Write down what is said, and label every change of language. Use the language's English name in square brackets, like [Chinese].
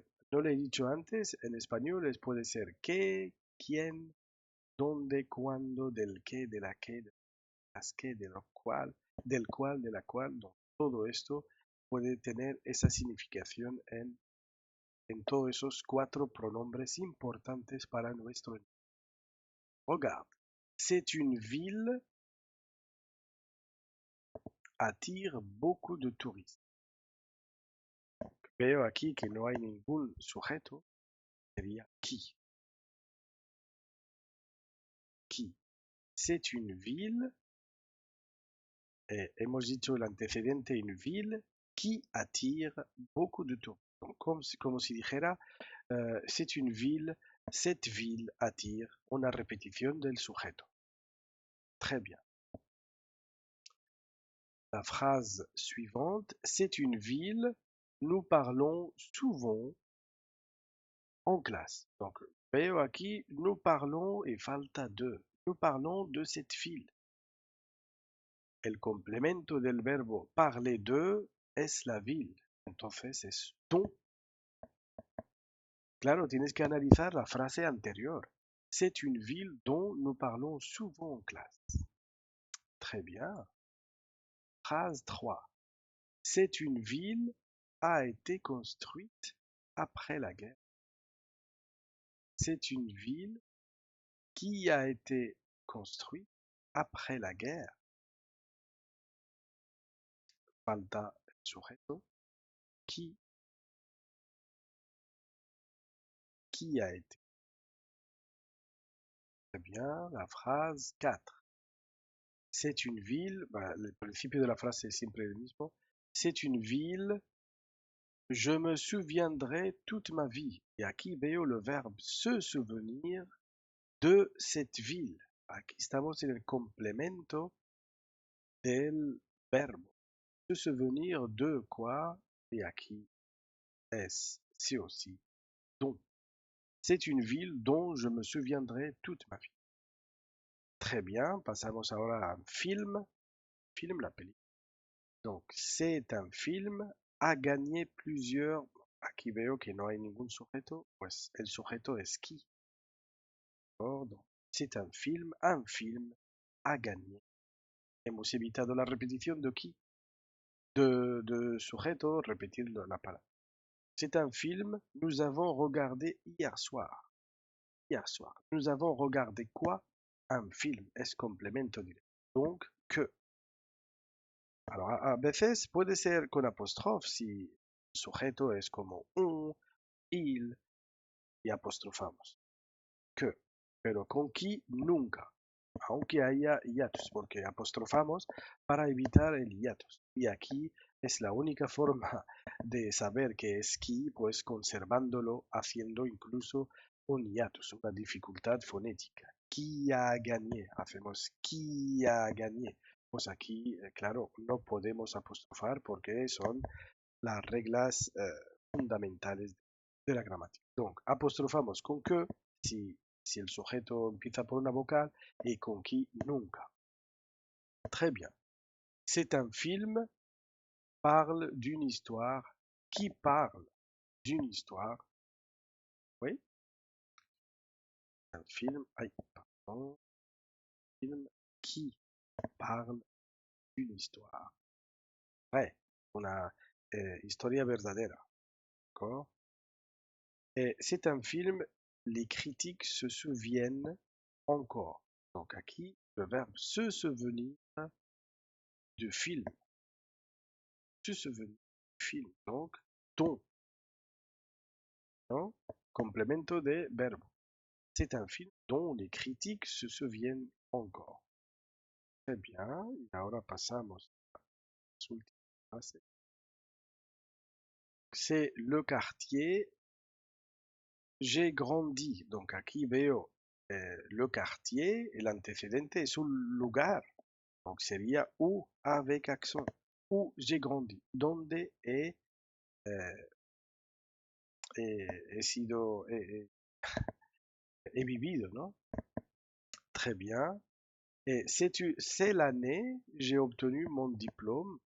[Spanish] No le he dicho antes, en español puede ser qué, quién, dónde, cuándo, del qué, de la qué, de las qué, de lo cual, del cual, de la cual. No, todo esto puede tener esa significación en todos esos cuatro pronombres importantes para nuestro. [French] Regarde, c'est une ville attire beaucoup de touristes. [Spanish] Veo aquí que no hay ningún sujeto, sería qui. [French] Qui. C'est une ville, [Spanish] hemos dicho el antecedente, [French] une ville qui attire beaucoup de touristes. Donc, [Spanish] como si dijera, [French] c'est une ville, cette ville attire, [Spanish] una repetición del sujeto. [French] Très bien. La phrase suivante, c'est une ville, nous parlons souvent en classe. [Spanish] Donc, veo aquí, [French] nous parlons et [Spanish] falta de. [French] Nous parlons de cette ville. [Spanish] El complemento del verbo [French] parler de [Spanish] es la ville. Entonces es dont. Claro, tienes que analizar la frase anterior. [French] C'est une ville dont nous parlons souvent en classe. Très bien. Phrase 3. C'est une ville a été construite après la guerre. C'est une ville qui a été construite après la guerre. [Spanish] Falta el sujeto. [French] Qui a été. Très bien. La phrase 4. C'est une ville, [Spanish] le principio de la frase es siempre el mismo. [French] C'est une ville, je me souviendrai toute ma vie. Et [Spanish] aquí veo [French] le verbe se souvenir de cette ville. [Spanish] Aquí estamos en el complemento del verbo. [French] Se souvenir de quoi? Et [Spanish] aquí es sí o sí [French] dont. C'est une ville dont je me souviendrai toute ma vie. Très bien, [Spanish] pasamos ahora a un film. [French] Film, [Spanish] la película. [French] Donc, c'est un film, a gagné plusieurs. [Spanish] Aquí veo que no hay ningún sujeto, pues el sujeto es qui. [French] Donc, c'est un film, a gagné. [Spanish] Hemos evitado la repetición de qui, de sujeto, repetir la palabra. [French] C'est un film, nous avons regardé hier soir. Hier soir. Nous avons regardé quoi? Un film. [Spanish] Es complemento directo. [French] Donc, que. Alors, [Spanish] a veces puede ser con apóstrofe si el sujeto es como un, il, y apostrofamos. Que. Pero con qui nunca. Aunque haya hiatus, porque apostrofamos para evitar el hiatus. Y aquí es la única forma de saber que es qui, pues conservándolo, haciendo incluso un hiatus, una dificultad fonética. [French] Qui a gagné, [Spanish] hacemos [French] qui a gagné. [Spanish] Pues aquí, claro, no podemos apostrofar porque son las reglas fundamentales de la gramática. Donc, apostrofamos con que si el sujeto empieza por una vocal y con qui nunca. [French] Très bien. C'est un film, parle d'une histoire qui parle d'une histoire. Oui, un film, aïe, pardon, film qui parle d'une histoire. [Spanish] Ouais, una historia verdadera, [French] d'accord? Et c'est un film, les critiques se souviennent encore. Donc, à qui le verbe se souvenir de film, se souvenir du film. Donc, dont, non? [Spanish] Complemento de verbo. [French] C'est un film dont les critiques se souviennent encore. Très bien, [Spanish] y ahora pasamos a las últimas frases. [French] C'est le quartier, j'ai grandi. [Spanish] Donc, aquí veo [French] le quartier, [Spanish] el antecedente es un lugar. [French] Donc, [Spanish] sería [French] où avec accent. Où j'ai grandi. [Spanish] Donde he sido, he vivido, ¿no? [French] Très bien. Et c'est l'année, j'ai obtenu mon diplôme.